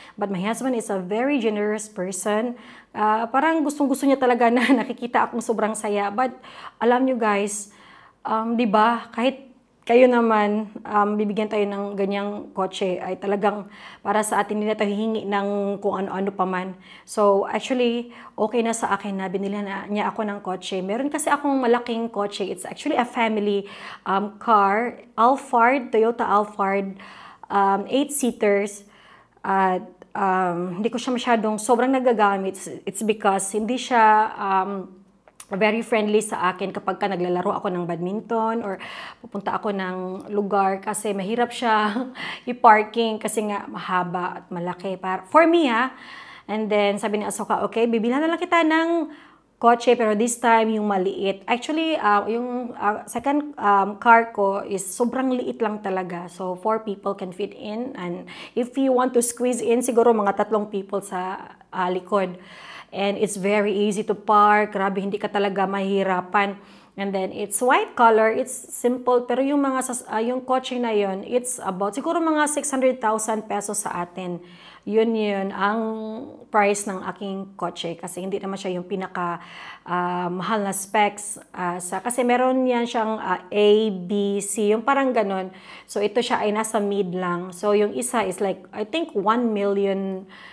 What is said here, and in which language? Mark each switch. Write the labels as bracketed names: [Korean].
[English] But my husband is a very generous person. [Filipino] Parang gustong-gusto niya talaga na nakikita akong sobrang saya. But, alam nyo guys, di ba, kahit kayo naman, bibigyan tayo ng ganyang kotse, ay talagang para sa atin, hindi na tayo hihingi ng kung ano-ano pa man. So, actually, okay na sa akin na binili na niya ako ng kotse. Meron kasi akong malaking kotse. [English] It's actually a family car. Alphard, Toyota Alphard, 8-seaters. [Filipino] At hindi ko siya masyadong sobrang nagagamit. [English] It's because [Filipino] hindi siya [English] very friendly [Filipino] sa akin kapag ka naglalaro ako ng badminton or pupunta ako ng lugar kasi mahirap siya i-parking kasi nga mahaba at malaki. [English] For me and then [Filipino] sabi ni Asoka, okay, bibilhan na lang kita ng kotse pero [English] this time [Filipino] yung maliit. Actually, yung second car ko is sobrang liit lang talaga. [English] So 4 people can fit in and if you want to squeeze in, [Filipino] siguro mga 3 people sa likod. [English] And it's very easy to park. [Filipino] Grabe, hindi ka talaga mahirapan. [English] And then, it's white color. It's simple. [Filipino] Pero yung yung kotse na yun, [English] it's about, [Filipino] siguro mga 600,000 pesos sa atin. Yun ang price ng aking kotse. Kasi hindi naman siya yung pinaka mahal na specs. Kasi meron yan siyang A, B, C. Yung parang ganun. So, ito siya ay nasa mid lang. [English] So, yung isa is like, I think 1 million.